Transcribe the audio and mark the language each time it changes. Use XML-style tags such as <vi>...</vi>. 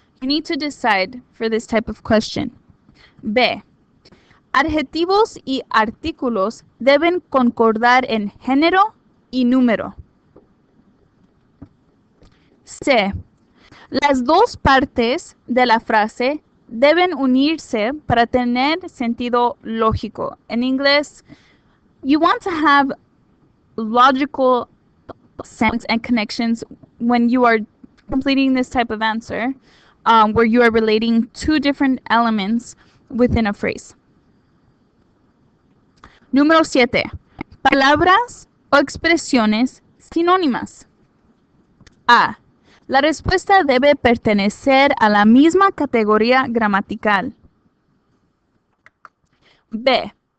<en>You need to decide for this type of question. B.</en> <es>Adjetivos y artículos deben concordar en género y número. C. Las dos partes de la frase deben unirse para tener sentido lógico. En inglés,</es> <en>you want to have logical sense and connections when you are completing this type of answer, where you are relating two different elements within a phrase.</en> <es>Número 7. Palabras o expresiones sinónimas. A. La respuesta debe pertenecer a la misma categoría gramatical. B.</es>